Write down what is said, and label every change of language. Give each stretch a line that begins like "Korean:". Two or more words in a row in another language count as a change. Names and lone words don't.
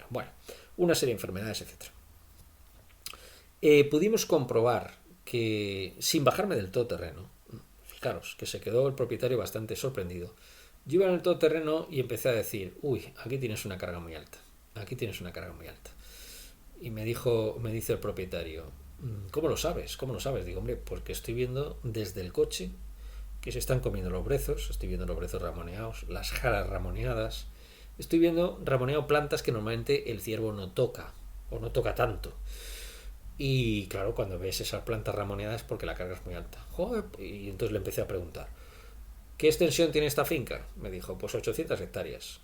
Spanish: Bueno, una serie de enfermedades, etc. Pudimos comprobar que, sin bajarme del todoterreno, fijaros que se quedó el propietario bastante sorprendido. Yo iba en el todoterreno y empecé a decir, uy, aquí tienes una carga muy alta, aquí tienes una carga muy alta. Y me dice el propietario, ¿cómo lo sabes? ¿Cómo lo sabes? Digo, hombre, porque estoy viendo desde el coche que se están comiendo los brezos, estoy viendo los brezos ramoneados, las jaras ramoneadas, estoy viendo ramoneado plantas que normalmente el ciervo no toca, o no toca tanto. Y claro, cuando ves esas plantas ramoneadas es porque la carga es muy alta. Joder, y entonces le empecé a preguntar, ¿qué extensión tiene esta finca? Me dijo, pues 800 hectáreas.